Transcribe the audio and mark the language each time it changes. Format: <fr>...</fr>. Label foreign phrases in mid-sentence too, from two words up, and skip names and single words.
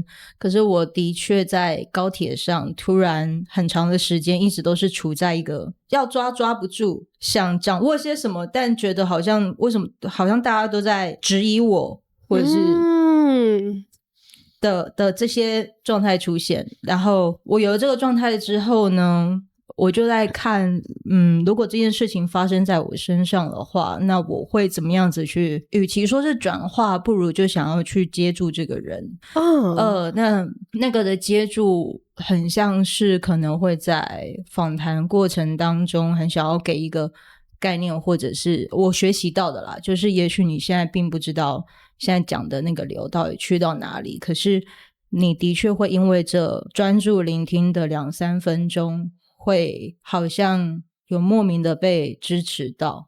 <zh>可是我的確在高鐵上突然很長的時間一直都是處在一個要抓不住，想掌握些什麼，但覺得好像為什么好像大家都在質疑我，或者是的這些狀態出現。然後我有了這個狀態之後呢，我就在看如果這件事情發生在我身上的話，那我會怎麼樣子去，與其說是轉化，不如就想要去接住這個人。那個的接住很像是可能會在訪談過程當中很想要給一個概念，或者是我學習到的啦，就是也許你現在並不知道現在講的那個流到底去到哪裡，可是你的確會因為這專注聆聽的2-3分鐘會好像有莫名的被支持到。</zh>